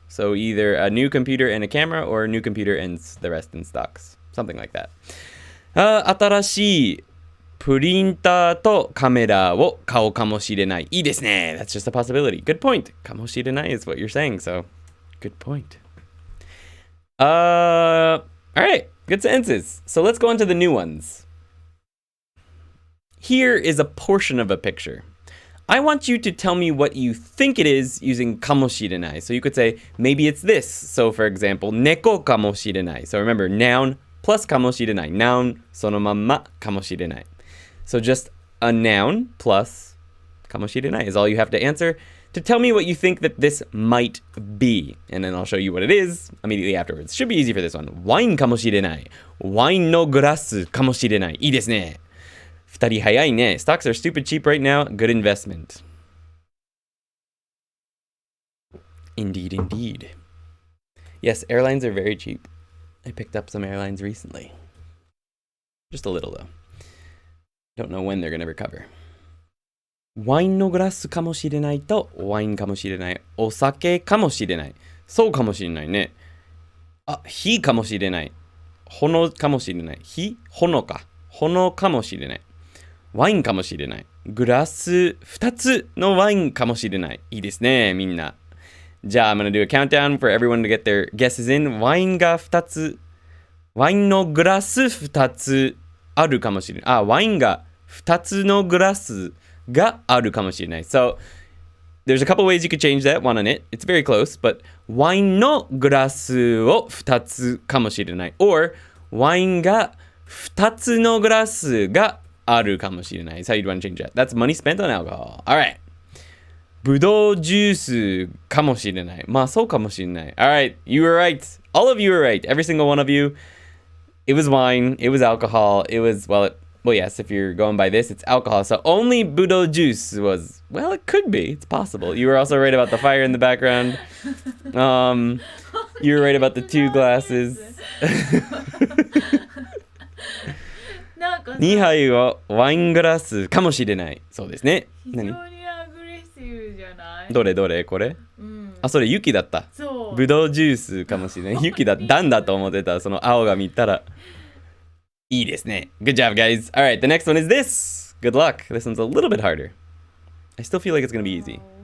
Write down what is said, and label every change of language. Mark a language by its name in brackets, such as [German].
[English] So either a new computer and a camera or a new computer and the rest in stocks. Something like that. [Japanese] 新しいプリンターとカメラを買うかもしれない。いいですね。 [English] That's just a possibility. Good point. かもしれない is what you're saying, so good point. All right, good sentences. So let's go on to the new ones. Here is a portion of a picture. I want you to tell me what you think it is using かもしれない. So you could say, maybe it's this. So for example, [Japanese] 猫かもしれない. [English] So remember, noun plus かもしれない. [Japanese] Noun そのまんまかもしれない. [English] So just a noun plus かもしれない is all you have to answer to tell me what you think that this might be. And then I'll show you what it is immediately afterwards. Should be easy for this one. [Japanese] ワインかもしれない. ワインのグラスかもしれない. いいですね。 2人早いね. [English] Stocks are stupid cheap right now. Good investment. Indeed, indeed. Yes, airlines are very cheap. I picked up some airlines recently. Just a little, though. Don't know when they're going to recover. [Japanese] ワインのグラスかもしれないとワインかもしれない。お酒かもしれない。そうかもしれないね。あ、火かもしれない。炎かもしれない。火、炎か。炎かもしれない。ワインかもしれない。グラス2つのワインかもしれない。いいですね、みんな。じゃあ、 [English] I'm gonna do a countdown for everyone to get their guesses in. [Japanese] ワインが2つ。ワインのグラス2つあるかもしれない。あ、ワインが2つのグラスがあるかもしれない。 [English] So, there's a couple ways you could change that one on it. It's very close, but [Japanese] ワインのグラスを2つかもしれない。 [English] or [Japanese] ワインが2つのグラスがあるかもしれない。 [English] That's how you'd want to change that. That's money spent on alcohol. Alright. [Japanese] ぶどうジュースかもしれない。まあそうかもしれない。 [English] Alright, you were right. All of you were right. Every single one of you. It was wine. It was alcohol. It was, well, yes, if you're going by this, it's alcohol. So only ぶどうジュース was, well, it could be. It's possible. You were also right about the fire in the background. You were right about the 2 glasses. [Japanese] 2杯はワイングラスかもしれない。そうですね。非常にアグレッシブじゃない？どれどれこれ、うん、あ、それ雪だった。そう。ぶどうジュースかもしれない。雪だ。ダンだと思ってた。その青が見たら。いいですね。 [English] Good job, guys. Alright, the next one is this. Good luck. This one's a little bit harder. I still feel like it's gonna be easy.